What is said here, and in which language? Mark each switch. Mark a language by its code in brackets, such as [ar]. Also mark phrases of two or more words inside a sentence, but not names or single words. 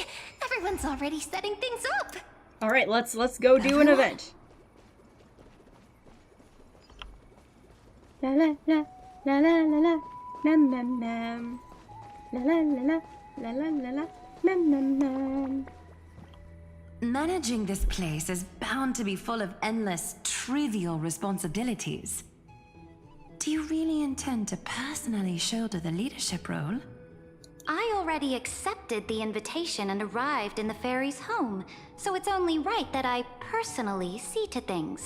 [en] Everyone's already setting things up. All right, let's go do an event. La la la la la la la nam nam nam la la la la la la la nam nam nam. Managing this place is bound to be full of endless, trivial responsibilities. Do you really intend to personally shoulder the leadership role? I already accepted the invitation and arrived in the fairies' home, so it's only right that I personally see to things.